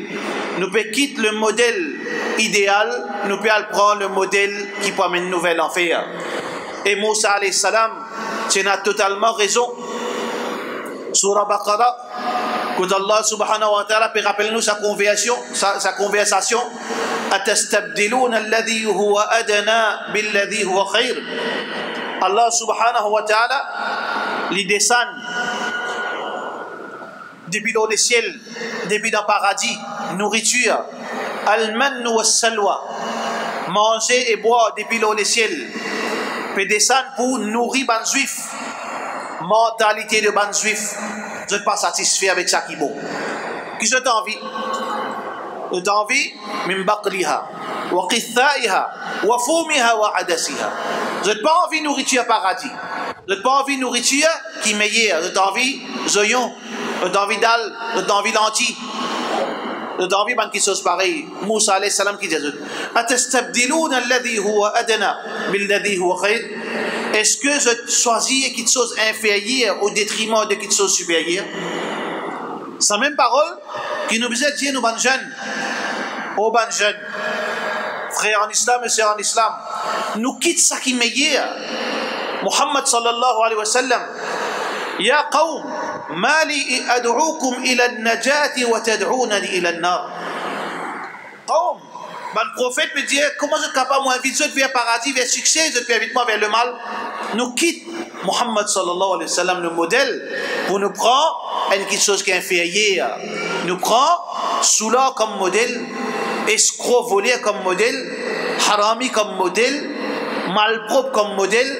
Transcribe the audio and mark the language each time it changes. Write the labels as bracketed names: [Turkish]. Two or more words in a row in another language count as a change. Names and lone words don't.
[French] Nous pouvons quitter le modèle idéal, nous pouvons prendre le modèle qui peut amener une nouvelle enfer. Et Moussa [Arabic] عليه السلام, [French] tu as totalement raison. Surah Baqarah, quand Allah [Arabic] سبحانه وتعالى [French] peut rappeler nous sa conversation, [Arabic] أتستبدلون الذي هو أدنى بالذي هو خير. [French] Allah [Arabic] سبحانه وتعالى [French] les descend depuis dans le ciel, depuis dans le paradis, nourriture, [Arabic] المن والسلوى, [French] manger et boire depuis dans le ciel, peut descendre pour nourrir les juifs, mentalité de les juifs. Je ne suis pas satisfait avec ça qui est bon. Qui je t'envie? Je t'envie [Arabic] من بقلها وقثائها وفومها وعدسها. [French] Je n'ai pas envie de nourriture paradis. Je n'ai pas envie de nourriture qui est meilleure. Je t'envie zoyon. Je t'envie dalle. Je t'envie lentilles. Je t'envie de quelque chose pareil. Moussa [Arabic] عليه السلام [French] qui dit [Arabic] أتستبدلون الذي هو أدنى بالذي هو خير. [French] Est-ce que je choisis quelque chose inférieur au détriment de quelque chose supérieur? C'est la même parole qui nous disait dire nous ban jeunes, aux ban jeunes, frères en islam et sœurs en islam, nous quitte ça qui est meilleur. [Arabic] محمد صلى الله عليه وسلم يا قوم ما لي أدعوكم إلى النجاة وتدعونني إلى النار. Qawm, [French] le prophète me dit, comment je suis capable de m'inviter vers le paradis, vers le succès, je te invite moi vers le mal. Nous quitte Muhammad [Arabic] صلى الله عليه وسلم, [French] le modèle, pour nous prendre quelque chose qui est inférieur. Nous prend soula comme modèle, escroc volé comme modèle, harami comme modèle, malpropre comme modèle.